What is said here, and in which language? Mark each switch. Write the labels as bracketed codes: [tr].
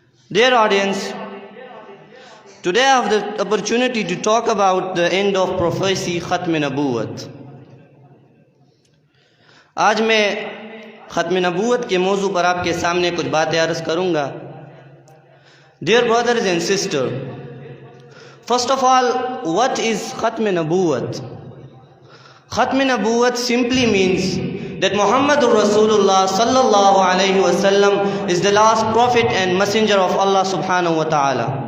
[en] Dear audience, today I have the opportunity to talk about the end of prophecy, Khatm Nobwat. [hi] आज मैं ख़त्म नबूवत के मौजू पर आपके सामने कुछ बातें अर्ज़ करूँगा. [en] Dear brothers and sisters, first of all, what is Khatm Nobwat? Khatm Nobwat simply means that Muhammadur Rasulullah sallallahu alayhi wasallam is the last prophet and messenger of Allah subhanahu wa ta'ala.